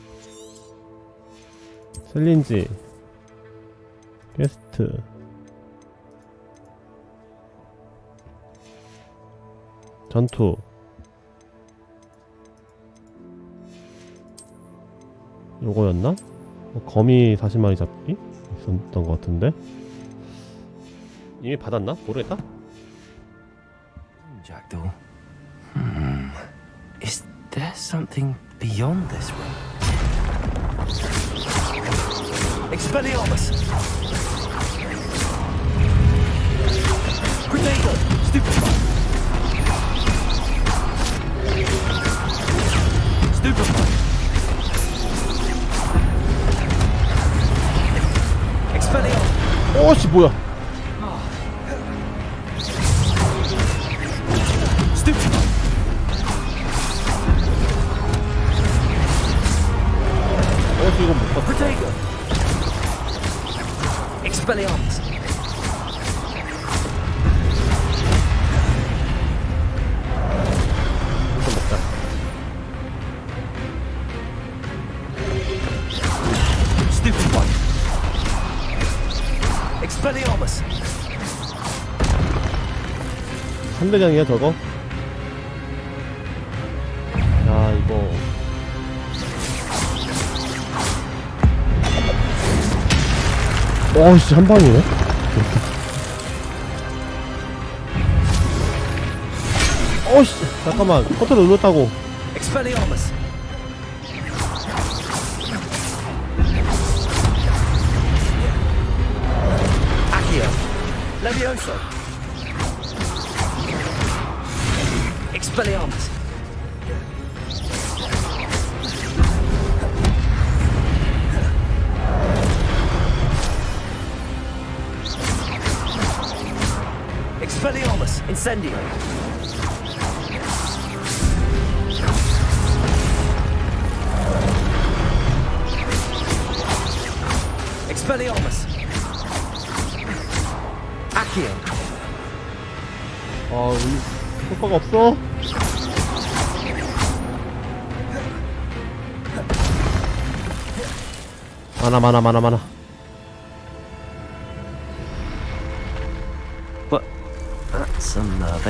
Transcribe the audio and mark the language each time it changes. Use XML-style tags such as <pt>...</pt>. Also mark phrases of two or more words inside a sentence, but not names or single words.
<ko>셀린지 퀘스트 전투 요거였나? 거미 40마리 잡기? 있었던 것 같은데? 이미 받았나? 모르겠다?</ko> <en>Jackdaw. Is there something beyond this room? Expelliarmus! Grenade! Stupefy! Stupefy! Expelliarmus!</en> <ko>오씨 뭐야?</ko> <en>Stupefy!</en> <ko>이거 못 봤어.</ko> <en>Protego! Expelliarmus. Stupid one. Expelliarmus.</en> <ko>3대장이야 저거? 야 이거 어씨 한방이네? 어씨 잠깐만 컨트롤 눌렀다고.</ko> <en>Expelliarmus. Accio. Levioso. Expelliarmus. Expelliarmus. Incendio. Expelliarmus. Accio.</en> <ko>우리 효과가 없어. 많아.</ko> <en>But that's unnerving.</en>